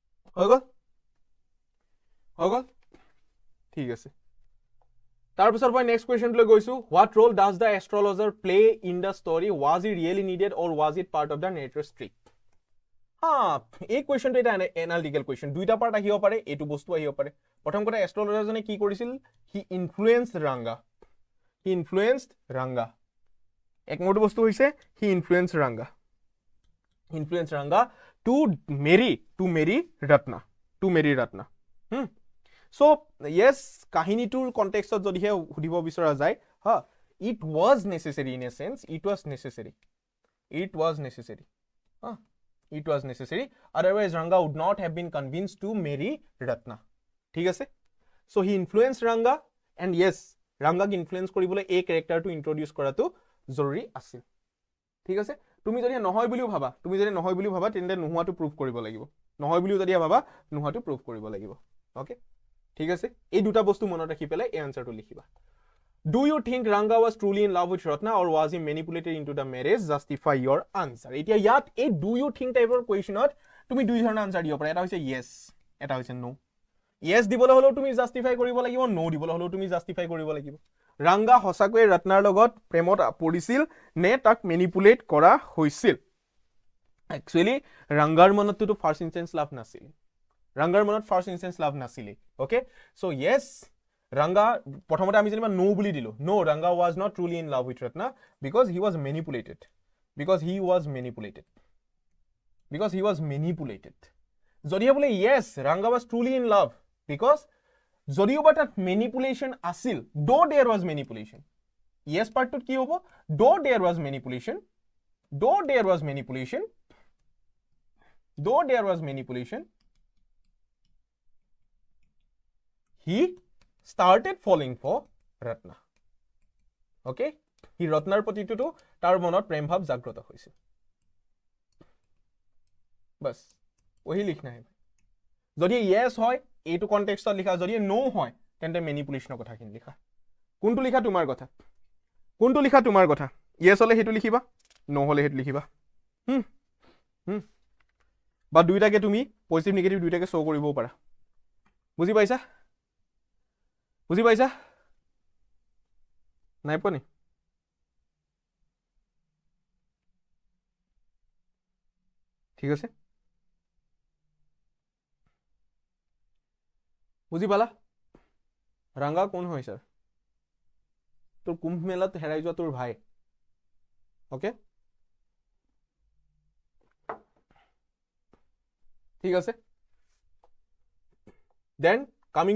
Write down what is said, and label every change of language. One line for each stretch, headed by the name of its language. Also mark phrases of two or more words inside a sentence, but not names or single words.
Assamese: হৈ গ'ল ঠিক আছে তাৰপিছত মই
English: next questionলৈ
Assamese: গৈছো
English: what role does the astrologer play in the story was he really needed or was it part of the narrative script
Assamese: এই কুৱেশ্যনটো এটা
English: analytical question
Assamese: দুইটা পাৰ্ট আহিব পাৰে এইটো বস্তু আহিব পাৰে প্ৰথম কথা এষ্ট্ৰলজাৰজনে কি কৰিছিল
English: he influenced Ranga
Assamese: এক নম্বৰটো বস্তু হৈছে
English: he influenced Ranga to marry Ratna So, yes,
Assamese: কাহিনীটোৰ কনটেক্সটত যদিহে সুধিব বিচৰা যায় হা
English: it was necessary in a sense it was necessary otherwise Ranga would not have been convinced to marry Ratna
Assamese: ঠিক আছে
English: so he influenced Ranga and yes Ranga
Assamese: ক ইনফ্লুয়েন্স কৰিবলৈ এই ক্যাৰেক্টাৰটো ইন্ট্ৰোডিউস কৰাটো জৰুৰী আছিল ঠিক আছে তুমি যদি নহয় বুলিও ভাবা তেন্তে নোহোৱাটো প্ৰুফ কৰিব লাগিব নহয় বুলিও যদি ভাবা নোহোৱাটো প্ৰুফ কৰিব লাগিব ওকে ঠিক আছে এই দুটা বস্তু মনত ৰাখি পেলাই এই আনসাৰটো লিখিবা
English: Do you think Ranga was truly in love with Ratna or was he manipulated into the marriage? Justify your answer.
Assamese: এতিয়া ইয়াত এই
English: do you think
Assamese: টাইপৰ কোৱেশ্যনত তুমি দুই ধৰণৰ আনসাৰ দিব পাৰা এটা হৈছে yes এটা হৈছে no yes দিবলৈ হলেও তুমি জাস্টিফাই কৰিব লাগিব no দিবলৈ হলেও তুমি জাস্টিফাই কৰিব লাগিব Ranga হসাকৈ ৰত্নাৰ লগত প্ৰেমত পৰিছিল নে তাক মেনিপুলেট কৰা হৈছিল Actually Rangar মনতটো
English: first instance love
Assamese: নাছিল
English: okay so yes Ranga
Assamese: প্ৰথমতে আমি যেনিবা no বুলি দিলো
English: no Ranga was not truly in love with Ratna because he was manipulated
Assamese: যদিহে বোলে
English: yes Ranga was truly in love because
Assamese: যদিও বা তাত manipulation আছিল
English: though there was manipulation yes
Assamese: পাৰ্টটোত কি হ'ব
English: though there was manipulation he started falling for Ratna okay he
Assamese: Ratnar প্ৰতিটো তাৰ মনত প্ৰেম ভাৱ জাগ্ৰত হৈছিল
Hindi: बस वही लिखना है
Assamese: যদি yes হয় এইটো কনটেক্সটত লিখা যদি no হয় তেন্তে ম্যানিপুলেশনৰ কথাখিনি লিখা কোনটো লিখা তোমাৰ কথা yes হলে হেতু লিখিবা no হলে হেতু লিখিবা বা দুইটাকে তুমি
English: positive negative
Assamese: দুইটাকে শো কৰিবও পাৰা বুজি পাইছা নাই পোৱা নি ঠিক আছে বুজি পালা ৰাংগা কোন হয় স্যাৰ তোৰ কুম্ভ মেলাত হেৰাই যোৱা তোৰ ভাই ওকে ঠিক আছে
English: then coming